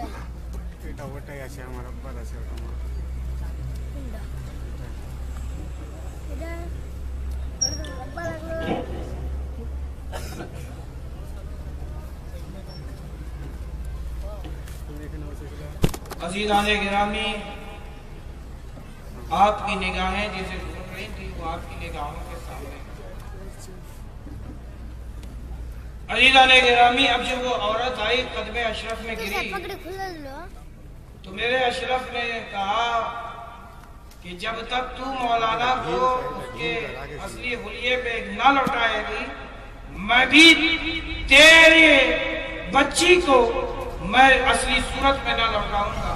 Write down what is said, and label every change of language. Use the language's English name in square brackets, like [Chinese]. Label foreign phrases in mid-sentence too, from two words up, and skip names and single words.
[Bangla] এটা ওটাই আছে আমার আব্বার আছে ওটা আমার কোনটা এটা আব্বা লাগলো [Urdu] عزیزان گرامی، آپ کی نگاہیں جسے گزر رہی تھی وہ آپ کی نگاہوں کے سامنے۔ عزیزان گرامی، اب جب وہ عورت آئی قدم اشرف میں گری تو میرے اشرف نے کہا کہ جب تک تو مولانا کو اس کے اصلی حلیے پہ نہ لوٹائے گی میں بھی تیرے بچی کو میں اصلی صورت میں نہ لوٹاؤں گا۔